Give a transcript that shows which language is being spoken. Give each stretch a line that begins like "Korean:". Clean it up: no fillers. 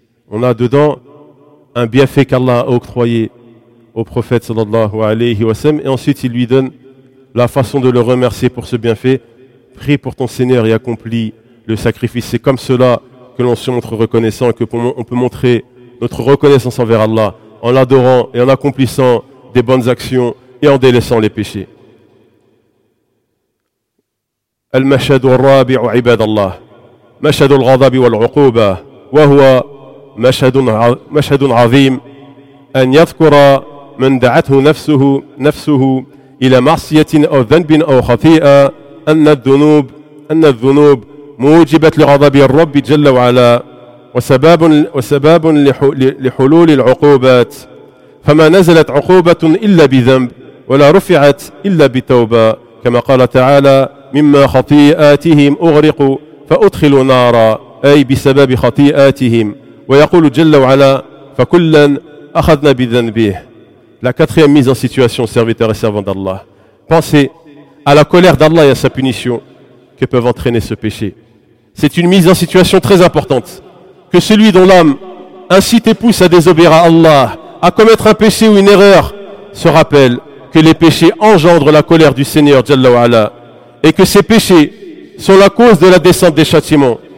French: On a dedans un bienfait qu'Allah a octroyé au prophète sallallahu alayhi wa sallam, et ensuite il lui donne la façon de le remercier pour ce bienfait. Prie pour ton Seigneur et accomplis le sacrifice. C'est comme cela que l'on se montre reconnaissant et que on peut montrer notre reconnaissance envers Allah en l'adorant et en accomplissant des bonnes actions et en délaissant les péchés.
Arabic: المشهد الرابع عباد الله مشهد الغضب والعقوبة وهو مشهد عظيم أن يذكر من دعته نفسه إلى معصية أو ذنب أو خطيئة أن الذنوب موجبة لغضب الرب جل وعلا وسباب لحلول العقوبات فما نزلت عقوبة إلا بذنب ولا رفعت إلا بتوبة كما قال تعالى مما خطيئاتهم أغرقوا فأدخلوا نارا أي بسبب خطيئاتهم ويقول جل وعلا فكلا أخذنا بذنبه.
French: La quatrième mise en situation, serviteur et servant d'Allah. Pensez à la colère d'Allah et à sa punition que peuvent entraîner ce péché. C'est une mise en situation très importante que celui dont l'âme incite et pousse à désobéir à Allah, à commettre un péché ou une erreur, se rappelle que les péchés engendrent la colère du Seigneur جل وعلا et que ces péchés sont la cause de la descente des châtiments.